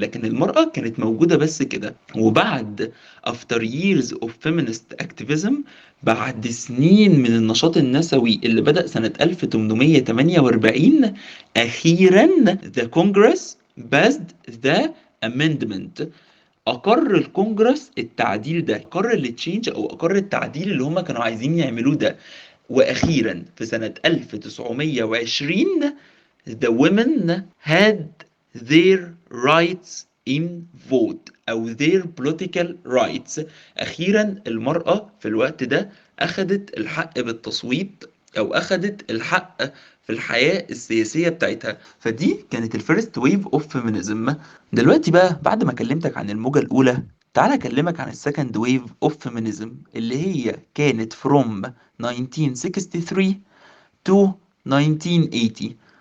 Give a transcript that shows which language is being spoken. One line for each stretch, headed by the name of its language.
Arabic: لكن المرأة كانت موجودة بس كده. وبعد
English: after years of feminist activism،
Arabic: بعد سنين من النشاط النسوي اللي بدأ سنة 1848، أخيرا
English: the Congress passed the amendment.
Arabic: أقر الكونجرس التعديل ده، أقر التشينج أو أقر التعديل اللي هم كانوا عايزين يعملوه ده. وأخيرا في سنة 1920
English: the women had their rights in vote أو their political rights.
Arabic: أخيرا المرأة في الوقت ده أخدت الحق بالتصويت، أو أخدت الحق في الحياة السياسية بتاعتها. فدي كانت
English: الفيرست wave of feminism.
Arabic: دلوقتي بقى بعد ما كلمتك عن الموجة الأولى، تعالى أكلمك عن
English: السكند wave of feminism
Arabic: اللي هي كانت
English: from 1963 to 1980.